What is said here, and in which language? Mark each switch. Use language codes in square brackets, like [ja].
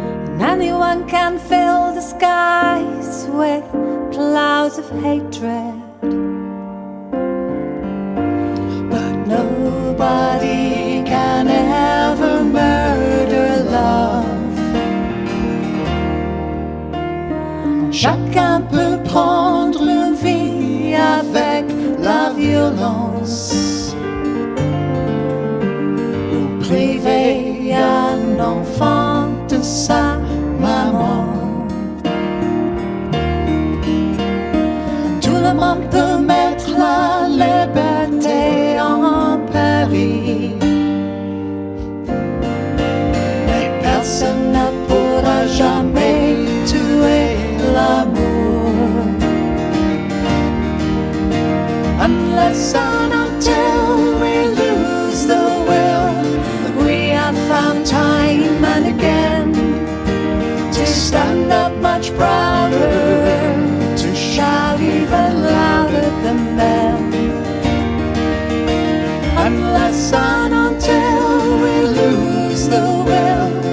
[en] and anyone can fill the skies with clouds of hatred, but nobody can ever murder love. [fr] Chacun peut prendre une vie avec la violence, ou priver un enfant de sa maman. Tout le monde peut mettre la liberté en péril, mais personne ne pourra jamais tuer l'amour, [en] unless and until we lose the will. We have found time and again to stand up much prouder, to shout even louder than them, unless and until we lose the will.